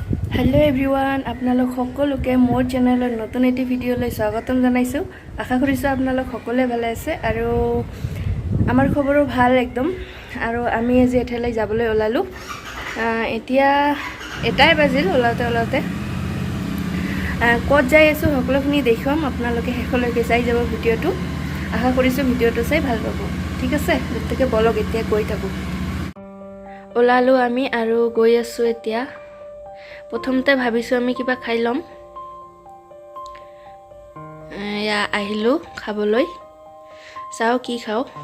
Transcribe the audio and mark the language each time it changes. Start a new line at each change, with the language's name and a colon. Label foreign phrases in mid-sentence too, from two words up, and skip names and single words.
English: hello everyone
Assamese: আপোনালোক সকলোকে মোৰ চেনেলৰ নতুন এটি ভিডিঅ'লৈ স্বাগতম জনাইছো আশা কৰিছো আপোনালোক সকলোৱে ভালে আছে আৰু আমাৰ খবৰো ভাল একদম আৰু আমি আজি এঠাইলৈ যাবলৈ ওলালো এতিয়া এটাই বাজিল ওলাতে ক'ত যাই আছো সকলোখিনি দেখুৱাম আপোনালোকে শেষলৈকে চাই যাব ভিডিওটো আশা কৰিছো ভিডিওটো চাই ভাল পাব ঠিক আছে গতিকে বলক এতিয়া গৈ থাকো ওলালো আমি আৰু গৈ আছো এতিয়া প্ৰথমতে ভাবিছো আমি কিবা খাই লম ইয়া আহিলো খাবলৈ চাও কি খাও